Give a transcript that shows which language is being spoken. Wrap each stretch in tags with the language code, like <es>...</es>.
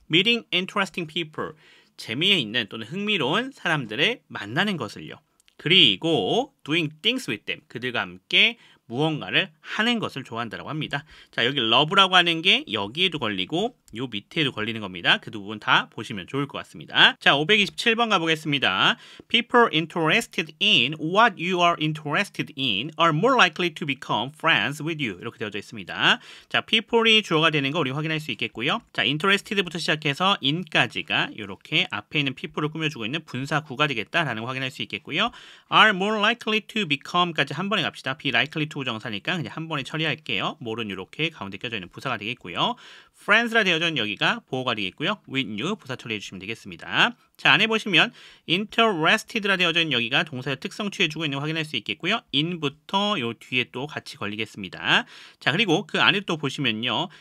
<en>Meeting interesting people,</en> <ko>재미있는 또는 흥미로운 사람들을 만나는 것을요. 그리고</ko> <en>doing things with them,</en> <ko>그들과 함께 무언가를 하는 것을 좋아한다고 합니다. 자, 여기 love라고 하는 게 여기에도 걸리고 요 밑에도 걸리는 겁니다. 그 두 부분 다 보시면 좋을 것 같습니다. 자, 527번 가보겠습니다.</ko> <en>People interested in what you are interested in are more likely to become friends with you.</en> <ko>이렇게 되어져 있습니다. 자, people이 주어가 되는 거 우리 확인할 수 있겠고요. 자, interested부터 시작해서 in까지가 이렇게 앞에 있는 people을 꾸며주고 있는 분사구가 되겠다라는 거 확인할 수 있겠고요.</ko> <en>are more likely to become까지</en> <ko>한 번에 갑시다. be likely to 부정사니까 그냥 한 번에 처리할게요. more는 이렇게 가운데 껴져 있는 부사가 되겠고요. friends라 되어져 있는 여기가 보어가 되겠고요. with you 부사 처리해 주시면 되겠습니다. 자, 안에 보시면 interested라 되어져 있는 여기가 동사의 특성 취해주고 있는 거 확인할 수 있겠고요. in부터 요 뒤에 또 같이 걸리겠습니다. 자, 그리고 그 안에 또 보시면요.</ko>